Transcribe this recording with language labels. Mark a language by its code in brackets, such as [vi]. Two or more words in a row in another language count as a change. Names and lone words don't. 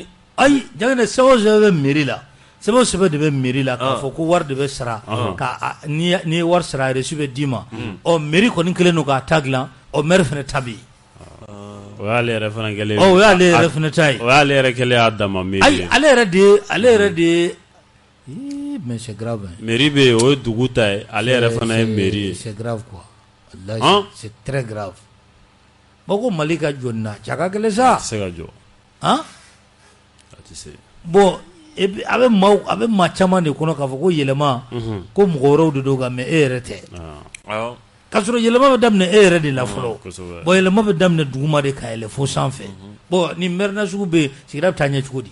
[bm] ayi jangene sɛbɛn bɛ mairie la sɛbɛn de bɛ mairie la k'a fɔ ko wari de bɛ sara ka ni ye wari sara reçu bɛ d'i ma mairie kɔni kelen don k'a ta dilan maire fana ta be yen o y'ale yɛrɛ fana kɛlen o y'ale yɛrɛ fana ta ye o y'ale yɛrɛ kɛlen y'a dama mairie ayi ale yɛrɛ de [fr] mais c'est grave [bm] mairie be o ye dugu ta ye ale yɛrɛ fana ye mairie ye [fr] c'est grave quoi [bm] wallahi [fr] c'est très grave bon [bm] ko Mali ka jɔ na cɛ ka gɛlɛn sa a tɛ se ka jɔ a tɛ se bon a bɛ maa caman de kɔnɔ k'a fɔ ko yɛlɛma ko mɔgɔ wɛrɛw de don ka mais e yɛrɛ tɛ k'a sɔrɔ yɛlɛma bɛ daminɛ e yɛrɛ de la fɔlɔ bon yɛlɛma bɛ daminɛ duguma de ka yɛlɛ fo sanfɛ bon ni maire nasugu bɛ yen sigida bɛ taa ɲɛ cogo di